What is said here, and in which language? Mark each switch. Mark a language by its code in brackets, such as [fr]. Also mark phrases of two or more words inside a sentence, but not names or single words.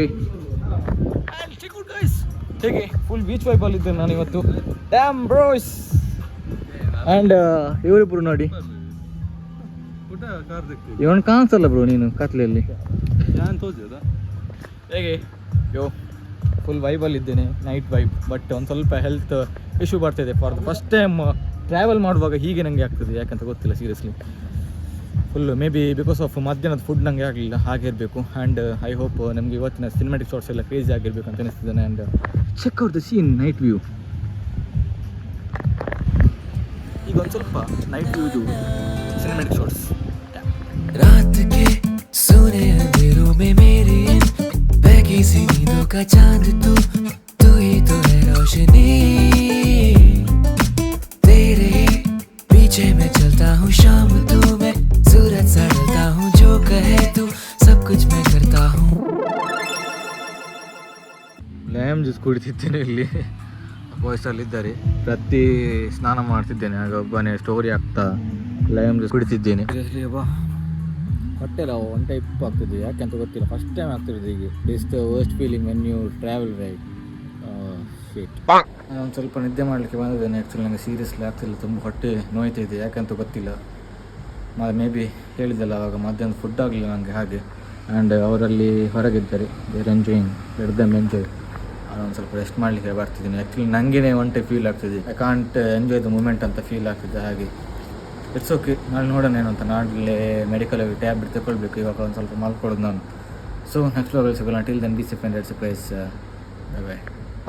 [en] And check out guys, [kn] ಹೇಗೆ [en] full beach vibe [kn] ಅಲ್ಲಿ ಇದ್ದೇನೆ ನಾನು ಇವತ್ತು. [en] damn bros. [kn] ಆ್ಯಂಡ್ ಇವರಿಬ್ರು ನೋಡಿ, ಇವನು ಕಾಣಿಸಲ್ಲ ಬ್ರೋ ನೀನು ಕತ್ಲೆಯಲ್ಲಿ. ಹೇಗೆ ಯೋ ಫುಲ್ ವೈಬಲ್ಲಿ ಇದ್ದೇನೆ, [en] night vibe. [kn] ಬಟ್ ಒಂದು ಸ್ವಲ್ಪ [en] health issue [kn] ಬರ್ತಿದೆ. [en] for the first time travel [kn] ಮಾಡುವಾಗ ಹೀಗೆ ನನಗೆ ಆಗ್ತದೆ, ಯಾಕಂತ ಗೊತ್ತಿಲ್ಲ ಸೀರಿಯಸ್ಲಿ. [en] full maybe because of [kn] ಮಧ್ಯಾಹ್ನದ ಫುಡ್ ನನಗೆ ಆಗಲಿಲ್ಲ, ಹಾಗೆ ಇರಬೇಕು. [en] and I hope [kn] ನಮಗೆ ಇವತ್ತಿನ [en] cinematic shots [kn] ಎಲ್ಲ ಕ್ರೇಜಿ ಆಗಿರಬೇಕು ಅಂತ ಅನಿಸ್ತಿದ್ದಾನೆ. [en] and check out the scene, night view. [kn] ಈಗ ಒಂದು ಸ್ವಲ್ಪ [en] night view [kn] ಇದು [en] cinematic shots. [hi] रात के सोने अंधेरों में मेरी इन बहकी सी नींदों का चांद तू ही तो है रोशनी. तेरे पीछे मैं चलता हूँ शाम तू, मैं सूरज सा ढलता हूँ, जो कहे तू सब कुछ मैं करता हूँ. [en] lime juice [kn] ಕುಡಿತಿದ್ದೇನೆ ಇಲ್ಲಿ. ವಾಯ್ಸಲ್ಲಿದ್ದಾರೆ. ಪ್ರತಿ ಸ್ನಾನ ಮಾಡ್ತಿದ್ದೇನೆ, ಆಗ ಒಬ್ಬನೇ ಸ್ಟೋರಿ ಆಗ್ತಾ [en] lime juice [kn] ಕುಡಿತಿದ್ದೇನೆ. ಹೊಟ್ಟೆ ಎಲ್ಲ [en] one type [kn] ಆಗ್ತಿದೆ, ಯಾಕೆಂತ ಗೊತ್ತಿಲ್ಲ. [en] first time [kn] ಆಗ್ತಿರೋದು ಹೀಗೆ. [en] is the worst feeling when you travel right. [kn] ನಾನು ಸ್ವಲ್ಪ ನಿದ್ದೆ ಮಾಡಲಿಕ್ಕೆ ಬಂದಿದ್ದೇನೆ. ಆ್ಯಕ್ಚುಲಿ ನನಗೆ ಸೀರಿಯಸ್ಲಿ ಆಗ್ತಿಲ್ಲ, ತುಂಬ ಹೊಟ್ಟೆ ನೋಯ್ತಿದೆ, ಯಾಕಂತ ಗೊತ್ತಿಲ್ಲ. [en] maybe [kn] ಹೇಳಿದ್ದಲ್ಲ ಆವಾಗ ಮಧ್ಯಾಹ್ನ ಫುಡ್ ಆಗಲಿಲ್ಲ ನನಗೆ ಹಾಗೆ. ಆ್ಯಂಡ್ ಅವರಲ್ಲಿ ಹೊರಗಿದ್ದಾರೆ, [en] there enjoying, let them enjoy. [kn] ಒಂದು ಸ್ವಲ್ಪ ರೆಸ್ಟ್ ಮಾಡಲಿಕ್ಕೆ ಬರ್ತಿದ್ದೀನಿ. ಆ್ಯಕ್ಚುಲಿ ನನಗೇ [en] one type feel [kn] ಆಗ್ತಿದೆ, [en] I can't enjoy the moment [kn] ಅಂತ ಫೀಲ್ ಆಗ್ತಿದೆ. ಹಾಗೆ [en] it's okay, [kn] ನಾಳೆ ನೋಡೋಣ ಏನು ಅಂತ. ನಾಳೆ ಮೆಡಿಕಲಾಗಿ ಟ್ಯಾಬ್ಲೆಟ್ ತಗೊಳ್ಬೇಕು. ಇವಾಗ ಒಂದು ಸ್ವಲ್ಪ ಮಲ್ಕೊಳ್ಳೋದು ನಾನು. [en] so next [kn] ವ್ಲಾಗಲ್ಲಿ ಸಿಗೋಣ. [en] till then be safe and red surprise. bye bye.